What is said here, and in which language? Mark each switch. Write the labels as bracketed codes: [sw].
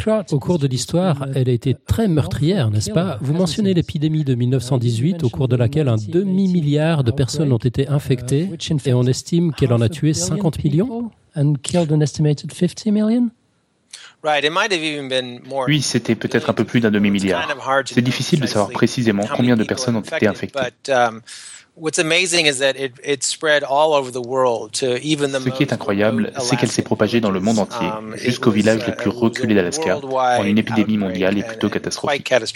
[fr] Au cours de l'histoire, elle a été très meurtrière, n'est-ce pas? Vous mentionnez l'épidémie de 1918, au cours de laquelle un demi-milliard de personnes ont été infectées, et on estime qu'elle en a tué 50 millions? Oui, c'était peut-être un peu plus d'un demi-milliard. C'est difficile de savoir précisément combien de personnes ont été infectées. [en] What's amazing is that it spread all over the world to even the [fr] ce qui est incroyable, c'est qu'elle s'est propagée dans le monde entier, jusqu'aux villages les plus reculés d'Alaska, en une épidémie mondiale et plutôt catastrophique.